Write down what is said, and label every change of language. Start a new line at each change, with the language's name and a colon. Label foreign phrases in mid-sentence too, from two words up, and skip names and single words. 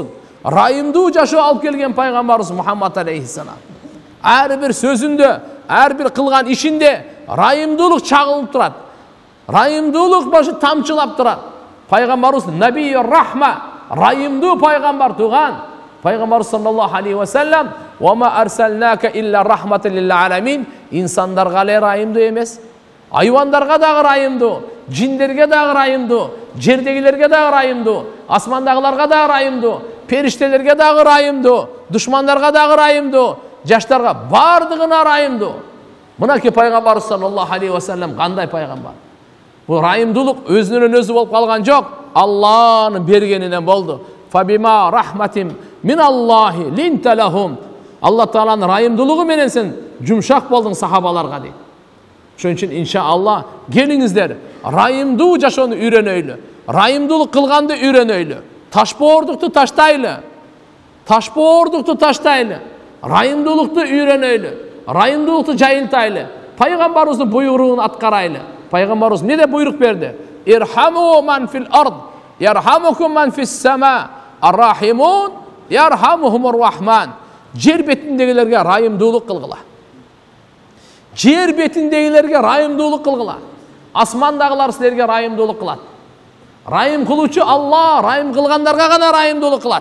Kyrgyz: Райымдуу жашоо алып келген пайгамбарыбыз Мухаммад алейхиссалам. Ар бир сөзүндө, ар бир кылган ишинде райымдуулук чагылып турат. Райымдуулук башы тамчылап турат. Пайгамбарыбыз
Arabic: نبي الرحمة,
Kyrgyz: райымдуу пайгамбар туган.
Arabic: Пайгамбар صلى الله عليه وسلم وما أرسلناك إلا رحمة للعالمين."
Kyrgyz: Инсандарга эле райымдуу эмес, айвандарга дагы райымдуу, жиндерге дагы райымдуу, жердегилерге дагы райымдуу, асмандагыларга дагы райымдуу, периштелерге дагы райымдуу, душмандарга дагы райымдуу, жаштарга бардыгына райымдуу. Мынакей пайгамбар
Arabic: صلى الله عليه وسلم
Kyrgyz: кандай пайгамбар? Бул райымдуулук өзүнөн өзү болуп калган жок, Алланын бергенинен болду.
Arabic: فبما رحمة من الله لنت لهم.
Kyrgyz: Алла Тааланын райымдуулугу менен сен жумшак болдуң сахабаларга дейт. Ошон үчүн иншаалла келиңиздер, райымдуу жашоону үйрөнөйлү. Райымдуулук кылганды үйрөнөйлү. Ташбоордукту таштайлы. Ташбоордукту таштайлы. Райымдуулукту үйрөнөйлү. Райымдуулукту жайылтайлы. Пайгамбарыбыздын буйругун аткарайлы. Пайгамбарыбыз эмне деп буйрук берди?
Arabic: ارحموا من في الأرض يرحمكم من في السماء. الراحمون يرحمهم الرحمن.
Kyrgyz: Жер бетиндегилерге райымдуулук кылгыла. Жер бетиндегилерге райымдуулук кылгыла. Асмандагылар силерге райымдуулук кылат. Райым кылуучу Алла, райым кылгандарга гана райымдуулук кылат.